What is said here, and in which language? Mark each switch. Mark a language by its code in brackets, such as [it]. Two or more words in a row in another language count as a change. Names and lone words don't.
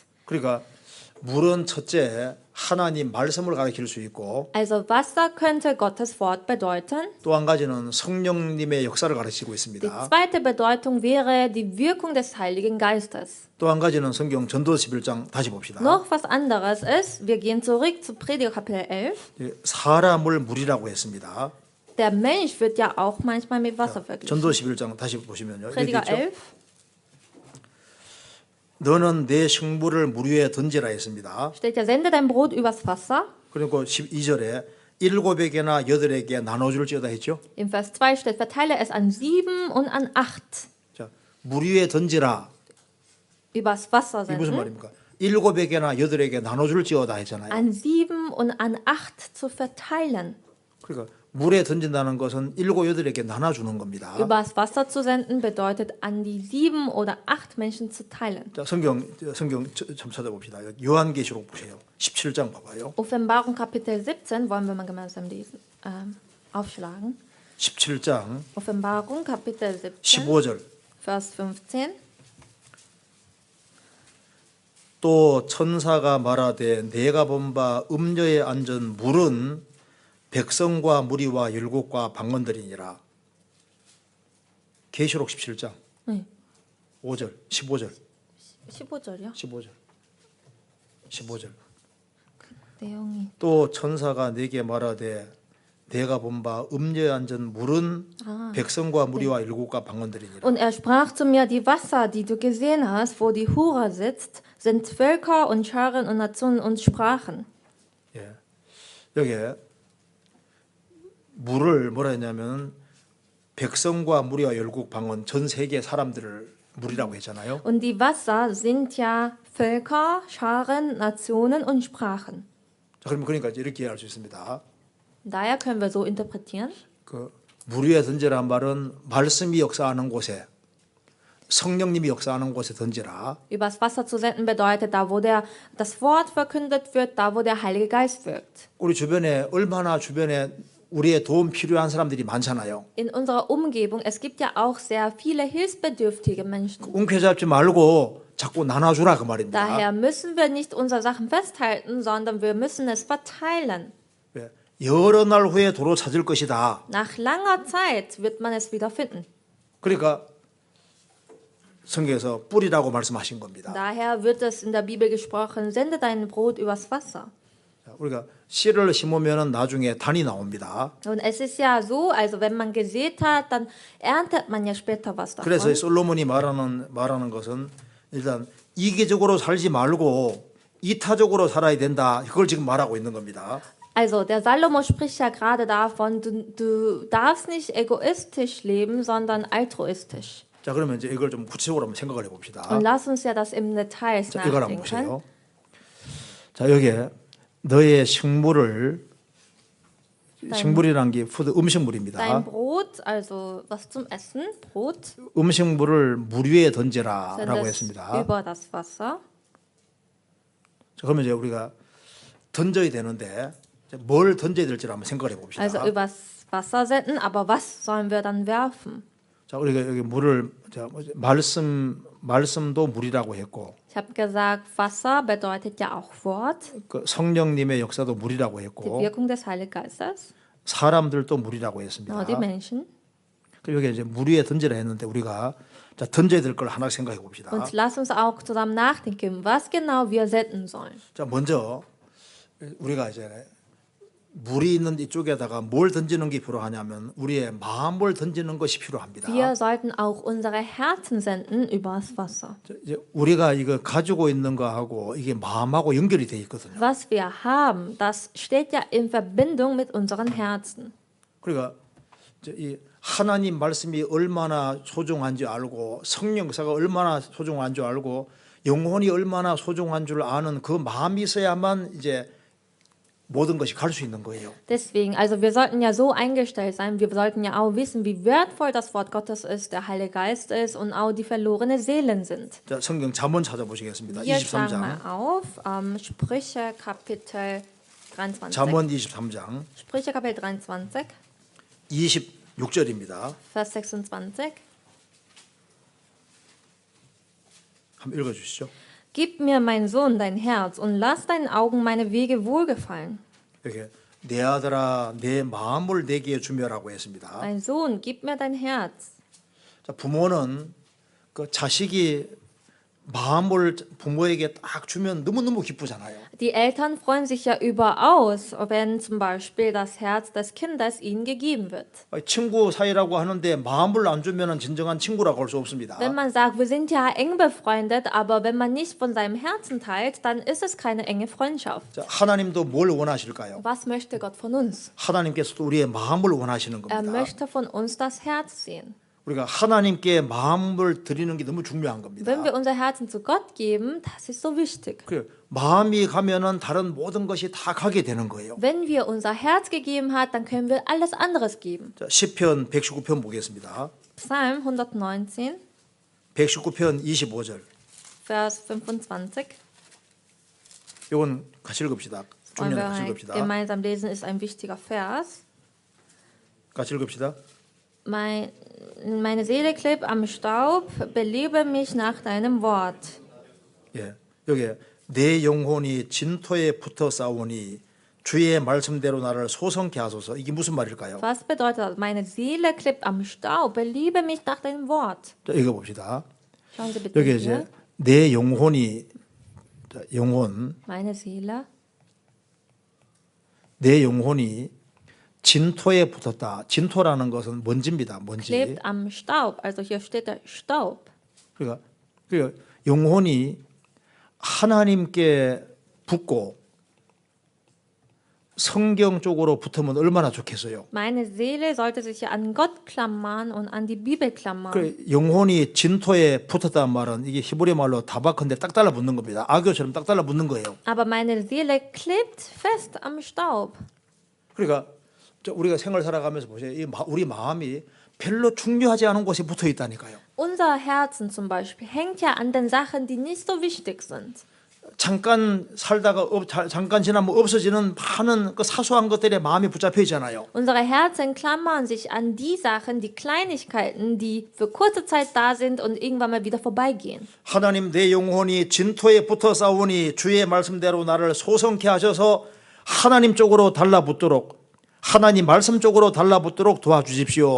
[ko] 그러니까 물은 첫째 하나님 말씀을 가리킬 수 있고 [de] Also Wasser könnte Gottes Wort bedeuten. [ko] 또 한 가지는 성령님의 역사를 가르치고 [de] Die [ko] 있습니다. [de] zweite Bedeutung wäre die Wirkung des Heiligen Geistes. [ko] 또 한 가지는 성경 전도 11장 다시 봅시다. [de] Noch was anderes ist, wir gehen zurück zu Prediger Kapitel 11. [ko] 사람을 물이라고 했습니다. [de] Der Mensch wird ja auch manchmal mit Wasser verglichen. [ko] 전도 11장 다시 보시면요. 여기 [de] Prediger [ko] 있죠? [de] 11. [ko] 너는 내 식물을 물 위에 던지라 했습니다. [de] Steht ja, sende dein Brot übers Wasser. [ko] 그리고 12절에 7에게나 8에게 나눠줄지어다 했죠. [de] Im Vers 2 steht, verteile es an 7 und an 8. [ko] 자, 물 위에 던지라. [de] Übers Wasser [ko] 이게 무슨 [de] senden. [ko] 말입니까? 7에게나 8에게 나눠줄지어다 했잖아요. [de] An 7 und an 8 zu verteilen. [ko] 그러니까 물에 던진다는 것은 7, 8에게 나눠주는 겁니다. [de] Übers Wasser zu senden bedeutet, an die 7 oder 8 Menschen zu teilen. [ko] 자, 성경 좀 찾아봅시다. 요한계시록 보세요. 17장 봐봐요. [de] Offenbarung Kapitel 17 wollen wir mal gemeinsam lesen, aufschlagen. [ko] 17장 [de] Offenbarung Kapitel 17, [ko] 15절. [de] Vers 15. [ko] 또 천사가 말하되 내가 본 바 음녀에 앉은 물은 백성과 무리와 율곡과 방언들이니라. 계시록 17장 네. 5절 15절 15절이요? 15절 내용이. 또 천사가 내게 말하되 내가 본 바 음녀에 앉은 물은 백성과 무리와 율곡과 방언들이니라. [de] Und er sprach zu mir, die Wasser, die du gesehen hast, wo die Hure sitzt, sind Völker und Scharen und Nationen und Sprachen. [ko] 예. 여기에 물을 뭐라 했냐면 백성과 무리와 열국 방언 전 세계 사람들을 물이라고 했잖아요. [de] Und die Wasser sind ja Völker, Scharen, Nationen und Sprachen. [ko] 자, 그러니까 이렇게 이해할 수 있습니다. [de] Daher können wir so interpretieren. [ko] 그 물 위에 던지라는 말은 말씀이 역사하는 곳에 성령님이 역사하는 곳에 던지라. [de] Übers Wasser zu senden bedeutet, da wo das Wort verkündet wird, da wo der Heilige Geist wirkt. [ko] 우리 주변에 얼마나 주변에 우리의 도움 필요한 사람들이 많잖아요. [de] In unserer Umgebung, es gibt ja auch sehr viele hilfsbedürftige Menschen. [ko] 움켜잡지 말고 자꾸 나눠주라 그 말입니다. [de] Daher müssen wir nicht unsere Sachen festhalten, sondern wir müssen es verteilen. [ko] 예. 여러 날 후에 도로 찾을 것이다. [de] Nach langer Zeit wird man es wieder finden. [ko] 그러니까 성경에서 뿌리라고 말씀하신 겁니다. [de] Daher wird es in der Bibel gesprochen, sende dein Brot übers Wasser. [ko] 자, 우리가 씨를 심으면 나중에 단이 나옵니다. [de] Und es ist ja so, also wenn man gesät hat, dann erntet man ja später was [ko] 그래서 [de] davon. [ko] 솔로몬이 말하는 것은 일단 이기적으로 살지 말고 이타적으로 살아야 된다. 그걸 지금 말하고 있는 겁니다. [de] Also der Salomo spricht ja gerade davon, du darfst nicht egoistisch leben, sondern altruistisch. [ko] 자, 그러면 이제 이걸 좀 구체적으로 한번 생각을 해봅시다. [de] Und lass uns ja das im Detail [ko] 자, 이걸 한번 [de] nachdenken. [ko] 보세요. 자, 여기에 너의 식물이란 게 푸드 [de] Dein [ko] 음식물입니다. [de] Brot, also was zum Essen, Brot, [ko] 음식물을 물 위에 던지라라고 [de] send es [ko] 했습니다. [de] über das Wasser. [ko] 자, 그러면 이제 우리가 던져야 되는데 뭘 던져야 될지를 한번 생각을 해봅시다. [de] Also übers Wasser senden, aber was sollen wir dann werfen? [ko] 자, 우리가 여기 물을 말씀도 물이라고 했고, [de] Ich habe gesagt, Wasser bedeutet ja auch Wort, [ko] 그 성령님의 역사도 물이라고 [de] die [ko] 했고, [de] Wirkung des Heiligen Geistes, [ko] 사람들도 물이라고 [de] die [ko] 했습니다. [de] Menschen. [ko] 그리고 여기 이제 물 위에 던지라 했는데 우리가 자, 던져야 될 걸 하나 생각해 봅시다. [de] Und lass uns auch zusammen nachdenken, was genau wir senden sollen. [ko] 자, 먼저 우리가 이제 물이 있는 이쪽에다가 뭘 던지는 게 필요하냐면 우리의 마음을 던지는 것이 필요합니다. [de] Wir sollten auch unsere Herzen senden übers Wasser. [ko] 이제 우리가 이거 가지고 있는 거하고 이게 마음하고 연결이 돼 있거든요. [de] Was wir haben, das steht ja in Verbindung mit unseren Herzen. [ko] 그러니까 이제 이 하나님 말씀이 얼마나 소중한 줄 알고 성령 역사가 얼마나 소중한 줄 알고 영혼이 얼마나 소중한 줄 아는 그 마음이 있어야만 이제 모든 것이 갈 수 있는 거예요. [de] Deswegen, also wir sollten ja so eingestellt sein, wir sollten ja auch wissen, wie wertvoll das Wort Gottes ist, der Heilige Geist ist und auch die verlorene Seelen sind. [ko] 자, 성경 잠언 찾아보시겠습니다. [de] Hier schlagen [ko] 23장. [de] wir auf, Sprüche Kapitel 23. [ko] 잠언 23장 [de] Sprüche Kapitel 23, [ko] 26절입니다. [de] Vers 26. [ko] 한번 읽어 주시죠. [de] Gib mir, mein Sohn, dein Herz und lass deinen Augen meine Wege wohlgefallen. [ko] 이렇게 내 아들아 내 마음을 내게 주며라고 했습니다. [de] Mein Sohn, gib mir dein Herz. [ko] 자, 부모는 그 자식이 마음을 부모에게 딱 주면 너무너무 기쁘잖아요. [de] Die Eltern freuen sich ja überaus, wenn zum Beispiel das Herz des Kindes ihnen gegeben wird. [ko] 친구 사이라고 하는데 마음을 안 주면은 진정한 친구라고 할 수 없습니다. [de] Wenn man sagt, wir sind ja eng befreundet, aber wenn man nicht von seinem Herzen teilt, dann ist es keine enge Freundschaft. [ko] 자, 하나님도 뭘 원하실까요? [de] Was möchte Gott von uns? [ko] 하나님께서도 우리의 마음을 원하시는 [de] Er [ko] 겁니다. [de] möchte von uns das Herz sehen. [ko] 우리가 하나님께 마음을 드리는 게 너무 중요한 겁니다. [de] Wenn wir unser Herzen zu Gott geben, das ist so wichtig. [ko] 그래, 마음이 가면은 다른 모든 것이 다 가게 되는 거예요. [de] Wenn wir unser Herz gegeben hat, dann können wir alles anderes geben. [ko] 자, 시편 119편 보겠습니다. [de] Psalm 119, [ko] 119편 25절. [de] Vers 25. [ko] 이건 같이 읽읍시다. [de] Wollen [ko] 중년 [de] wir [ko] 같이 [de] halt [ko] 읽읍시다. [de] gemeinsam lesen, ist ein wichtiger Vers. [ko] 같이 읽읍시다. [de] Meine Seele klebt am Staub, belebe mich nach deinem Wort. [ko] 예, 여기 내 영혼이 진토에 붙어 싸우니 주의 말씀대로 나를 소성케 하소서. 이게 무슨 말일까요? [de] Was bedeutet das? Meine Seele klebt am Staub, belebe mich nach deinem Wort. [ko] 자, 읽어봅시다. [de] Schauen Sie bitte [ko] 여기 [de] hier. [ko] 이제 내 영혼이 자, 영혼 [de] Meine Seele [ko] 내 영혼이 진토에 붙었다. 진토라는 것은 먼지입니다. 먼지. [de] klebt am Staub. Also hier steht der Staub. [ko] 그러니까 영혼이 하나님께 붙고 성경 쪽으로 붙으면 얼마나 좋겠어요. [de] Meine Seele sollte sich ja an Gott klammern und an die Bibel klammern. [ko] 그 영혼이 진토에 붙었다는 말은 이게 히브리 말로 다바크인데 딱 달라붙는 겁니다. 악교처럼 딱 달라붙는 거예요. [de] Aber meine Seele klebt fest am Staub. [ko] 그러니까 우리가 생활 살아가면서 보세요. 우리 마음이 별로 중요하지 않은 곳에 붙어 있다니까요. [de] Unser Herzen zum Beispiel hängt ja an den Sachen, die nicht so wichtig sind. [ko] 잠깐 살다가 잠깐 지나면 없어지는 많은 그 사소한 것들에 마음이 붙잡혀 있잖아요. [de] Unsere Herzen klammern sich an die Sachen, die Kleinigkeiten, die für kurze Zeit da sind und irgendwann mal wieder vorbeigehen. [ko] 하나님 내 영혼이 진토에 붙어 싸우니 주의 말씀대로 나를 소성케 하셔서 하나님 쪽으로 달라붙도록 하나님 말씀 쪽으로 달라붙도록 도와주십시오.